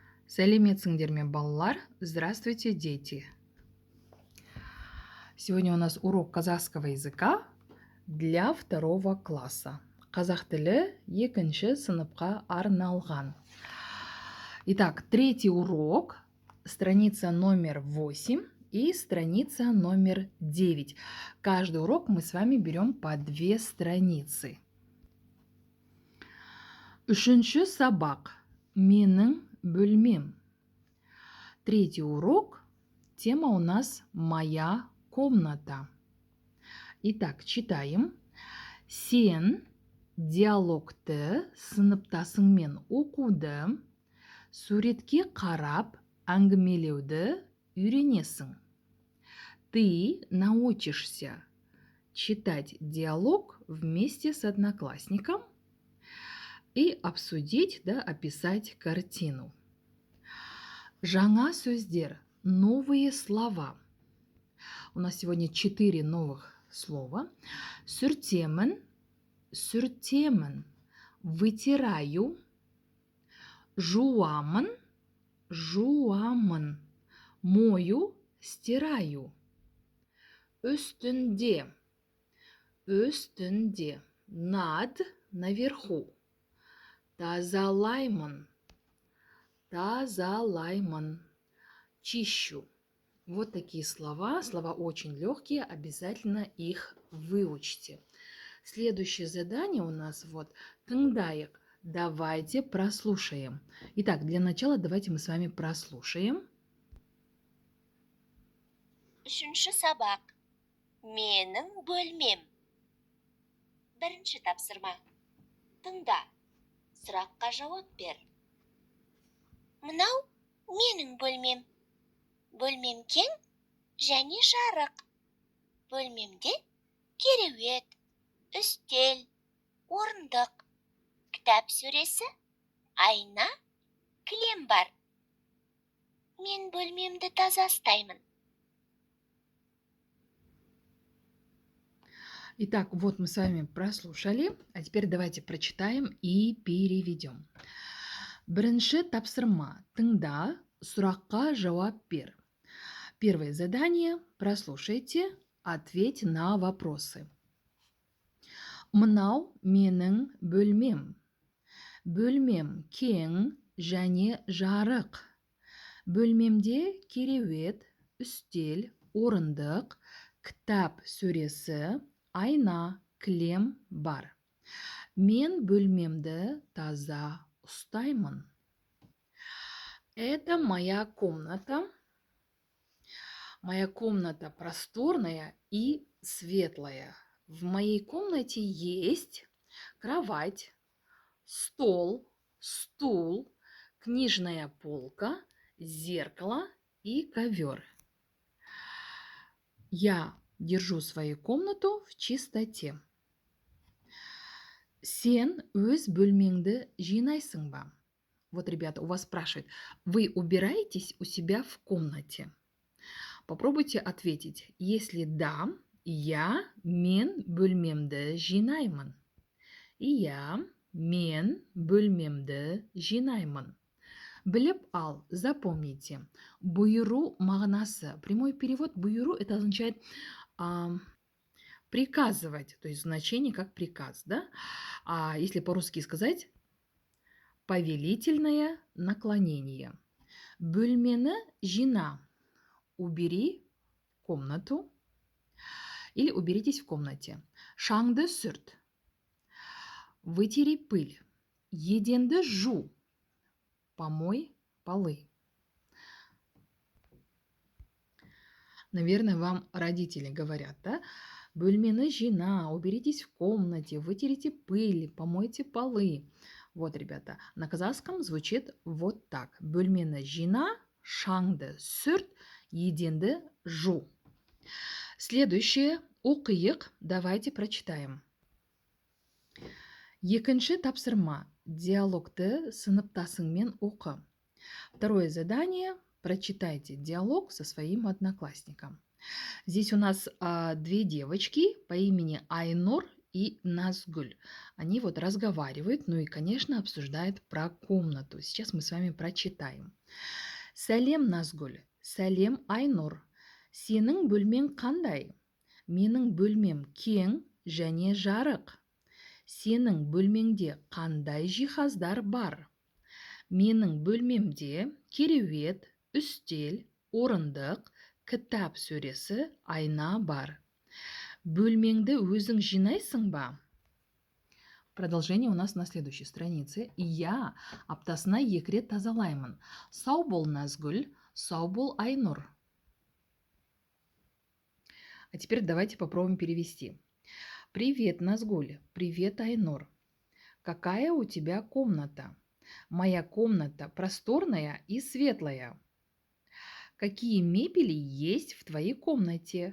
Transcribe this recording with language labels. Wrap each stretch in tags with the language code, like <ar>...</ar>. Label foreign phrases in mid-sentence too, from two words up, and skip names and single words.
<kk>Сәлеметсіңдер ме, балалар?</kk> <ru>Здравствуйте, дети! Сегодня у нас урок казахского языка для второго класса.</ru> <kk>Қазақ тілі екінші сыныпқа арналған.</kk> <ru>Итак, третий урок, страница номер 8 и страница номер 9. Каждый урок мы с вами берем по 2 страницы.</ru> <kk>Үшінші сабақ. Менің бөлмем.</kk> <ru>Третий урок. Тема у нас «Моя комната». Итак, читаем.</ru> <kk>Сен диалогты сыныптасыңмен оқуды, суретке қарап әңгімелеуді үйренесің.</kk> <ru>Ты научишься читать диалог вместе с одноклассником и обсудить, описать картину.</ru> <kk>Жаңа сөздер,</kk> <ru>новые слова. У нас сегодня 4 новых слова.</ru> <kk>Сүртемін, сүртемін, вытираю, жуамын, жуамын,</kk> <ru>мою, стираю.</ru> <kk>Үстінде, үстінде,</kk> <ru>над, наверху.</ru> <kk>Тазалаймын, тазалаймын,</kk> <ru>чищу. Вот такие слова. Слова очень легкие, обязательно их выучите. Следующее задание у нас тыңдайық. Давайте прослушаем. Итак, для начала давайте мы с вами прослушаем.</ru> <kk>Үшінші сабақ. Менің бөлмем. Бірінші тапсырма. Тыңда. Сұраққа жауап бер. Мынау менің бөлмем. Бөлмем кең және жарық. Бөлмемде кереует, үстел, орындық, кітап сөресі, айна, кілем бар. Мен бөлмемді таза ұстаймын.</kk> <ru>Итак, вот мы с вами прослушали, а теперь давайте прочитаем и переведем.</ru> <kk>Бірінші тапсырма. Тыңда, сұраққа жауап бер.</kk> <ru>Первое задание. Прослушайте, ответь на вопросы.</ru> <kk>Мынау менің бөлмем. Бөлмем кең және жарық. Бөлмемде кереует, үстел, орындық, кітап сөресі, айна, кілем бар. Мен бөлмемді таза ұстаймын.</kk> <ru>Это моя комната. Моя комната просторная и светлая. В моей комнате есть кровать, стол, стул, книжная полка, зеркало и ковер. Я держу свою комнату в чистоте.</ru> <kk>Сен өз бөлмеңді жинайсың ба?</kk> <ru>Вот, ребята, у вас спрашивают, вы убираетесь у себя в комнате? Попробуйте ответить. Если да, я</ru> <kk>мен бөлмемді жинаймын. Мен бөлмемді жинаймын. Біліп ал, запомните. Бұйыру мағынасы.</kk> <ru>Прямой перевод бұйыру это означает приказывать, то есть значение как приказ, да? А если по-русски сказать, повелительное наклонение.</ru> <kk>Бөлмені жина.</kk> <ru>Убери комнату или уберитесь в комнате.</ru> <kk>Шаңды сүрт.</kk> <ru>Вытери пыль.</ru> <kk>Еденді жу.</kk> <ru>Помой полы. Наверное, вам родители говорят, да?</ru> <kk>Бөлмені жина,</kk> <ru>уберитесь в комнате, вытерите пыль, помойте полы. Вот, ребята, на казахском звучит вот так.</ru> <kk>Бөлмені жина, шаңды сүрт, еденді жу.</kk> <ru>Следующее. Оқиық. Давайте прочитаем.</ru> <kk>Екінші тапсырма. Диалогты сыныптасыңмен оқы.</kk> <ru>Второе задание. Прочитайте диалог со своим одноклассником. Здесь у нас 2 девочки по имени Айнур и Назгуль. Они вот разговаривают, ну и, конечно, обсуждают про комнату. Сейчас мы с вами прочитаем.</ru> <kk>Сәлем Назгуль, сәлем Айнур. Сенің бөлмең қандай? Менің бөлмем кең және жарық. Сенің бөлмеңде қандай жиһаздар бар? Менің бөлмемде кереует, үстел, орындық, кітап сөресі, айна бар. Бөлмеңді өзің жинайсың ба?</kk> <ru>Продолжение у нас на следующей странице.</ru> <kk>Я аптасына 2 рет тазалаймын. Сау бол Назгүл, сау бол Айнур.</kk> <ru>А теперь давайте попробуем перевести. Привет, Назгуль. Привет, Айнур. Какая у тебя комната? Моя комната просторная и светлая. Какие мебели есть в твоей комнате?</ru>